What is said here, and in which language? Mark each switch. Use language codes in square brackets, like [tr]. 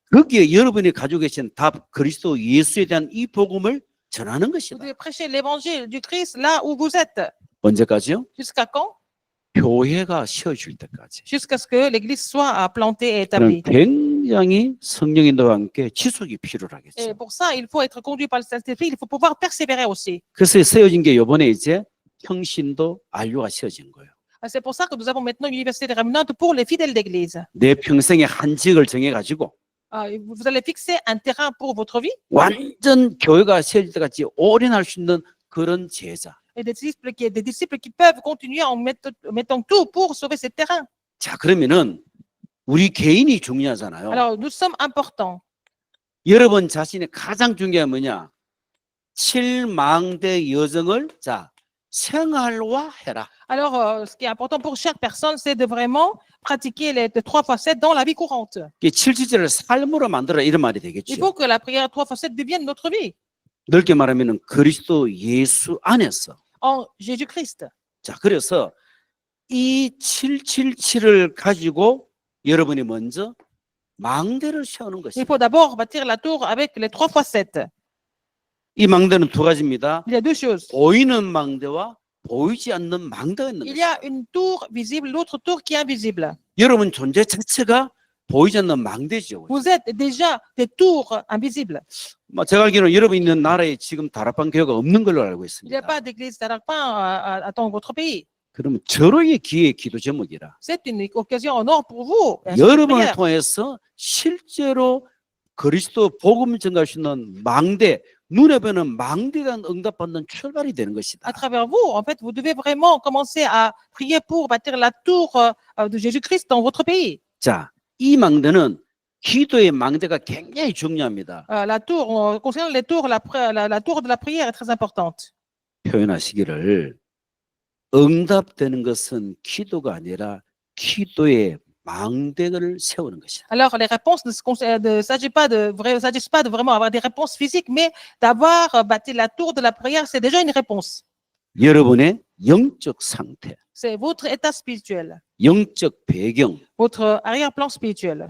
[ko] 거기에 여러분이 가지고 계신 답 그리스도 예수에 대한 이 복음을 전하는 [fr] Vous [ko] 것이다. [fr] devez prêcher l'évangile du Christ là où vous êtes. [ko] 언제까지요? [fr] Jusqu'à quand? [ko] 교회가 세워질 때까지. [fr] Jusqu'à ce que l'église soit plantée et [ko] 그럼 [fr] établie. [ko] 굉장히 성령인도와 함께 지속이 [fr] Et [ko] 필요하겠죠. [fr] pour ça, il faut être conduit par le Saint-Esprit. Il faut pouvoir persévérer aussi. [ko] 그래서 세워진 게 이번에 이제 평신도 안료가 세워진 거예요. [fr] C'est pour ça que nous avons maintenant une université des rémanentes pour les fidèles d'église. [ko] 내 평생에 한 지역을 정해가지고 [fr] Vous allez fixer un terrain pour votre vie [ko] 완전 교회가 세워질 때까지 올인할 수 있는 그런 제자. [fr] et des disciples qui peuvent continuer en mettant tout pour sauver ce terrain. [ko] 자, 그러면은 우리 개인이 중요하잖아요. [fr] Alors, nous sommes importants. [ko] 여러분 자신의 가장 중요한 뭐냐? 7망대 여정을 자 생활화해라. [fr] Alors, ce qui est important pour chaque personne, c'est de vraiment pratiquer les 3 facettes dans la vie courante. [ko] 이게 7지절을 삶으로 만들어라 이런 말이 [fr] Il [ko] 되겠죠. [fr] faut que la prière 3 facettes devienne notre vie [ko] 넓게 말하면은 그리스도 예수 안에서. [fr] en Jésus-Christ. [ko] 자, 그래서 이 777을 가지고 여러분이 먼저 망대를 세우는 [fr] Il [ko] 것입니다. [fr] faut d'abord bâtir la tour avec les 3 facettes. [ko] 이 망대는 두 가지입니다. [fr] Il y a 2 choses. [ko] 보이는 망대와 보이지 않는 망대가 있는 [fr] Il y [ko] 것입니다. [fr] a une tour visible, l'autre tour qui est invisible. [ko] 여러분 존재 자체가 보이지 않는 망대죠. [fr] Vous êtes déjà des tours invisibles. [ko] 제가 알기로는 여러분 있는 나라에 지금 다락방 교회가 없는 걸로 알고 [fr] Il n'y a [ko] 있습니다. [fr] pas d'église d'Arapin dans votre pays. [ko] 그러면 절호의 기회의 기도 제목이라 [fr] C'est une occasion en or pour vous. [ko] 여러분을 통해서 실제로 그리스도 복음 전할 수 있는 망대, 눈에 보이는 망대에 대한 응답받는 출발이 되는 것이다. [fr] À travers vous, en fait, vous devez vraiment commencer à prier pour bâtir la tour de Jésus-Christ dans votre pays. [ko] 자, 이 망대는 기도의 망대가 굉장히 중요합니다. [fr] La tour, concernant les tours, la tour de la prière est très importante. [ko] 표현하시기를 응답되는 것은 기도가 아니라 기도의 망대를 세우는 것이다. [fr] Alors, les réponses ne s'agissent pas de vraiment avoir des réponses physiques, mais d'avoir bâti la tour de la prière, c'est déjà une réponse. [ko] 여러분의 영적 상태, [fr] C'est votre état spirituel, [ko] 영적 배경, [fr] votre arrière-plan spirituel.